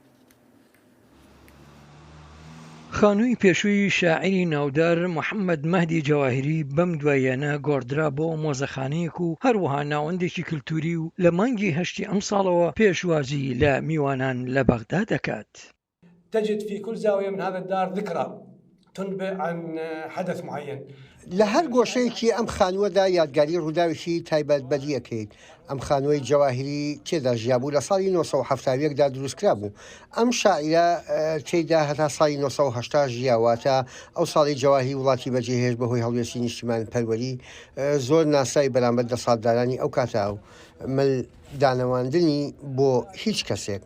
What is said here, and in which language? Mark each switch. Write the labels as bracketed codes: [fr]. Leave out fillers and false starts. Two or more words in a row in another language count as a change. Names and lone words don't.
[ckb] خانووی پێشووی شاعری ناودار محەممەد مەهدی جەواهیری بەم دواییانە گۆڕدرا بۆ مۆزەخانەیەک و هەروەها ناوەندێکی کللتوری و لە مانگی هەشتی ئەم ساڵەوە پێشوازی لە میوانان لە بەغدا دەکات. [ar] تجد في كل زاوية من هذا الدار ذكرى تنبئ عن حدث معين. [ckb] لە هەر گۆشەیەکی ئەم خانووەدا یادگاری ڕووداوێکی تایبەت بەدیەکەیت. ئەم خانووی جەواهیری تێدا ژیابوو لە ساڵی 1970دا دروستکرا بوو. ئەم شاعرە تێیدا هەتا ساڵی 1970 ژیاواتە ئەو ساڵی جەواهیری وڵاتی بەجێهێشت بەهۆی هەڵوێستی نیشتیمان پەروەری زۆر ناسای بەرامبەر دەسەڵاتدارانی ئەو کاتا و دانەواندنی بۆ هیچ کەسێک.